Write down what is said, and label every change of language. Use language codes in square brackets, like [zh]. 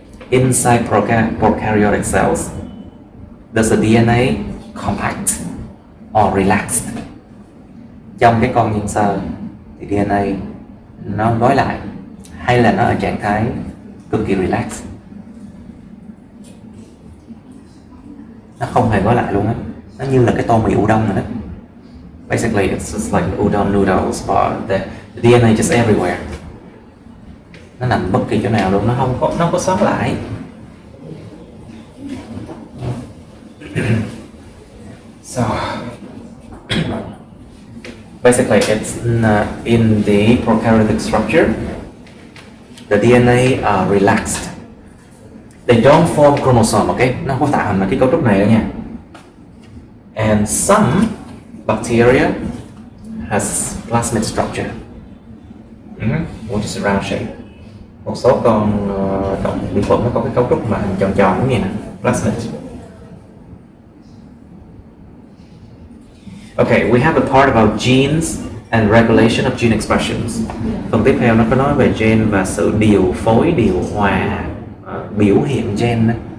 [en] Inside prokaryotic cells, does the DNA compact or relaxed? [vi] Trong cái con nhân sơ thì DNA nó gói lại hay là nó ở trạng thái cực kỳ relax? Nó không hề gói lại luôn á, nó như là cái tô mì udon rồi đó. [en] Basically it's just like udon noodles, but the DNA just everywhere. [vi] Nó nằm bất kỳ chỗ nào luôn, nó không có sót lại. [en] So basically it's in the prokaryotic structure, the DNA are relaxed. They don't form chromosome, okay? [vi] Nó không có tạo thành cái cấu trúc này đâu nha. [en] And some bacteria has plasmid structure, which is a round shape. [vi] Một số con động vi khuẩn nó có cái cấu trúc mà hình tròn tròn như vậy nè, plasmid. [en] Okay, we have a part about genes and regulation of gene expressions. [vi] Phần tiếp theo nó có nói về gen và sự điều phối, điều hòa, biểu hiện gen đó.